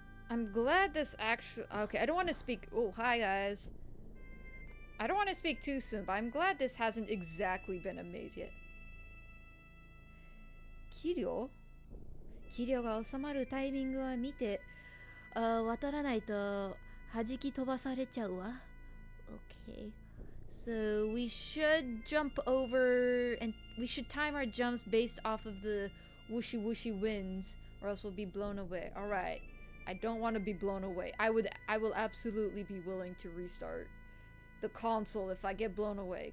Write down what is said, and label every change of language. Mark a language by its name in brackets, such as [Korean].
[English] I'm glad this actually... Okay, I don't want to speak... Oh, hi, guys. I don't want to speak too soon, but I'm glad this hasn't exactly been a maze yet. Kiryu? [Japanese] Kiryu が収まるタイミングは見て、渡らないと弾き飛ばされちゃうわ。 [English] Okay. So we should jump over and we should time our jumps based off of the whooshy whooshy winds or else we'll be blown away. Alright. I don't want to be blown away. I will absolutely be willing to restart the console if I get blown away.